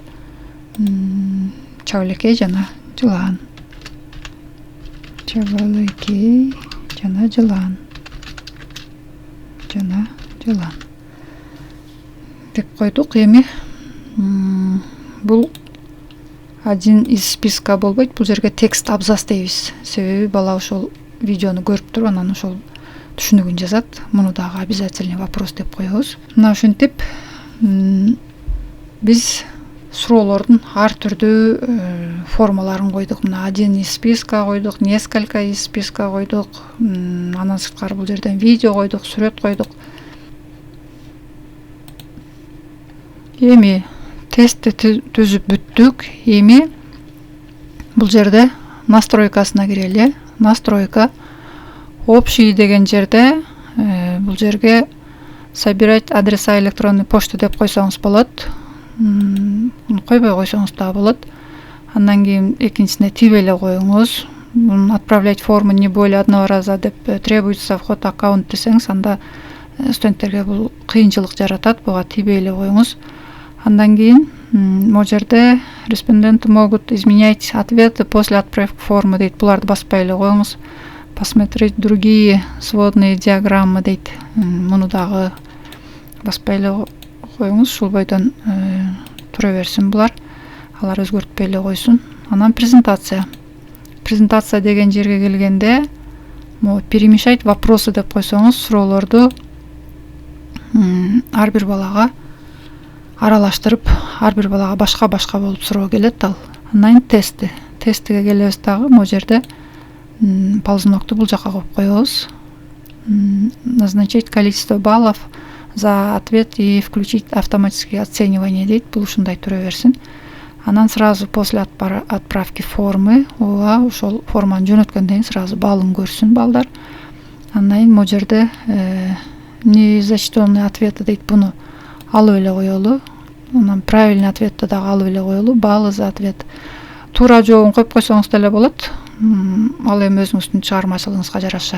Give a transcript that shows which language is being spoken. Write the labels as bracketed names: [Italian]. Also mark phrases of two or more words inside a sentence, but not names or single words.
[Kyrgyz] Чабылекей жана жылан. Чабылекей жана жылан. Деп койдук. Эми бул [Russian] один из списка [Kyrgyz] болбойт. Бул жерге [Russian] текст абзац [Kyrgyz] дейбиз. Себеби бала ошол видеону көрүп туруп, анан ошол түшүнүгүн жазат. Муну дагы [Russian] обязательно вопрос [Kyrgyz] деп коебуз. Мына ушинтип биз суроолордун ар түрдүү формаларын койдук. Мына [Russian] один из списка [Kyrgyz] койдук, [Russian] несколько из списка [Kyrgyz] койдук. Анан сырткары бул жерден видео койдук, сүрөт койдук. Эми тестти түзүп бүттүк. Эми бул жерде настройкасына кирели. [Russian] Настройка общий [Kyrgyz] деген жерде бул жерге [Russian] собирать адреса электронной почты [Kyrgyz] деп койсоңуз болот. Койбой койсоңуз да болот. Андан кийин экинчисине тип эле коюңуз. [Russian] Отправлять форму не более одного раза [Kyrgyz] деп [Russian] требуется вход аккаунт [Kyrgyz] десеңиз, анда студенттерге бул кыйынчылык жаратат. Буга тип эле коюңуз. Андан кийин могу жерде [Russian] респонденты могут изменять ответы после отправки формы [Kyrgyz] дейт. Буларды баспай эле коюңуз. [Russian] Посмотреть другие сводные диаграммы дейт. [Kyrgyz] Муну дагы баспай эле коюңуз. Ушул бойдон тура берсин булар. Алар өзгөртпөй эле койсун. Анан презентация. Презентация деген жерге келгенде [Russian] перемешать вопросы [Kyrgyz] деп койсоңуз, суроолорду ар бир балага аралаштырып, ар бир балага башка болуп суроо келет ал. Андан тестиге келебиз дагы. Могу жерде ползунокту бул жака коюп коебуз. [Russian] Назначить количество баллов за ответ и включить автоматическое оценивание дейт. [Kyrgyz] Бул ушундай тура берсин. [Russian] Анан сразу после отправки формы, [Kyrgyz] ошол форманы жөнөткөндөн сразу балын көрсүн балдар. Андан могу жерде [Russian] незачтенные ответы [Kyrgyz] дейт. Буну алып эле коелу. Анан [Russian] правильный ответти [Kyrgyz] дагы алып эле коелу. [Russian] Баллы за ответ. [Kyrgyz] Туура жообун коюп койсоңуз деле болот. Ал эми өзүңүздүн чыгармачылыгыңызга жараша.